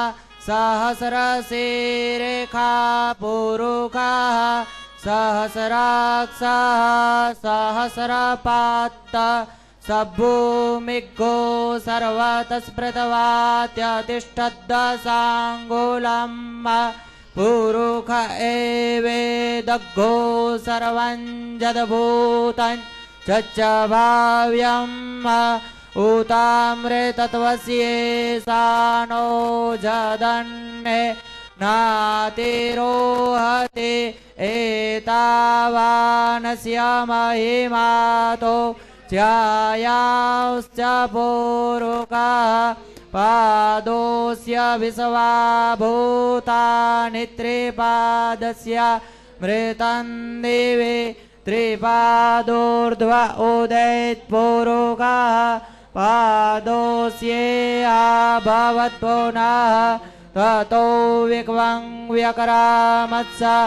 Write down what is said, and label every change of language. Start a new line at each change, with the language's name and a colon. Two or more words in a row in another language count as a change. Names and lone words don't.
Sanskrit: સહસ્રશિરેખા પુરુષા સહસ્રાક્ષ સહસ્રપાત સભૂમિગો સર્વતસ્પૃતવાત્યતિષ્ઠદ્દશાંગુલમ પુરુષ એવેદગ્ગો સર્વં જદભૂतं ચચ્ચ ભાવ્યમ ઉતામ્રેતત્વસ્યેષાનો જદન્ને નાતિરોહતે એતાવાનસ્ય મહિમાતો ध्यायाश्च पूरुकः पादोस्य विश्वाभूतानि त्रिपादस्य मृतं दिवे त्रिपादोर्ध्व उदैत्पूरुकः पादोस्येऽभवत्पुनः ततो विक्वं व्यकरामत्स